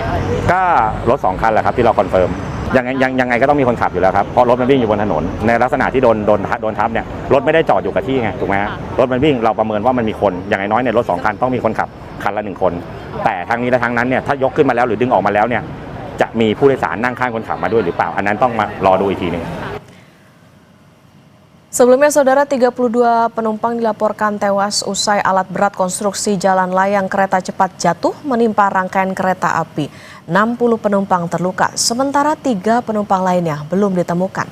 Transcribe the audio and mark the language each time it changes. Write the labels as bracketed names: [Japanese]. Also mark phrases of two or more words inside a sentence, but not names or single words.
[Thai] ก็รถ2 คันแหละครับที่เราคอนเฟิร์มยังไงก็ต้องมีคนขับอยู่แล้วครับเพราะรถมันวิ่งอยู่บนถนนในลักษณะที่โดนทับเนี่ยรถไม่ได้จอดอยู่กับที่ไงถูกไหมฮะรถมันวิ่งเราประเมินว่ามันมีคนอย่างน้อยในรถ2 คันต้องมีคนขับคันละ1 คนแต่ทั้งนี้และทั้งนั้นเนี่ยถ้ายกขึ้นมาแล้วหรือดึงออกมาแล้วเนี่ยจะมีผู้โดยสารนั่งข้างคนขับมาด้วยหรือเปล่าอันนั้นต้องมารอดูอีกทีนึง [Indonesian] Sebelumnya, Saudara, 32 penumpang dilaporkan tewas usai alat berat konstruksi jalan layang kereta cepat jatuh menimpa rangkaian kereta api. 60 penumpang terluka, sementara 3 penumpang lainnya belum ditemukan.